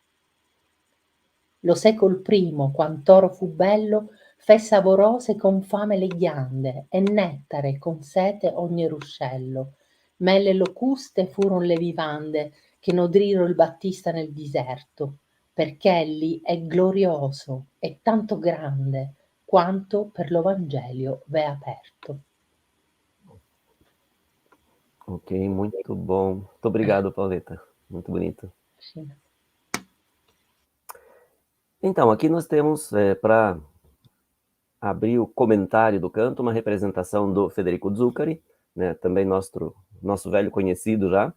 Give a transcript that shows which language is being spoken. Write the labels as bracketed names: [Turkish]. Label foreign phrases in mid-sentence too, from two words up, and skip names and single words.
[Italian] Lo secol primo, quant'oro fu bello, fe savorose con fame le ghiande, e nettare con sete ogni ruscello. Mele locuste furon le vivande che nodriro il Battista nel diserto, perch'elli è glorioso e tanto grande quanto per lo Vangelio v'è aperto. [Portuguese] Ok, muito bom. Muito obrigado, Pauleta. Muito bonito. Sì. Então, aqui nós temos, para abrir o comentário do canto, uma representação do Federico Zuccari, né, também nosso velho conhecido já.